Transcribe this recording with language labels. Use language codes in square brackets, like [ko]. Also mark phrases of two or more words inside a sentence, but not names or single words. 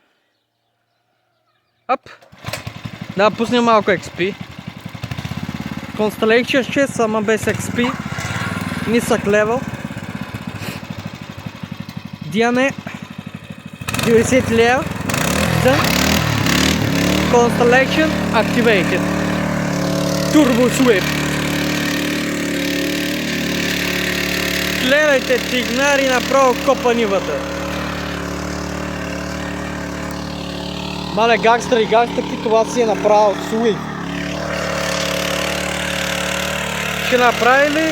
[bg] Ап. Да, пуснем малко XP. Constellation 6, сама без XP. Нисък левел. Диане 90 лева. [en] Constellation activated. Turbo Sweep. [bg] Гледайте, Тигнари направо копа нивата. Мале, гангстери и гангстерки, това си е направо Sweep. Ще направи ли?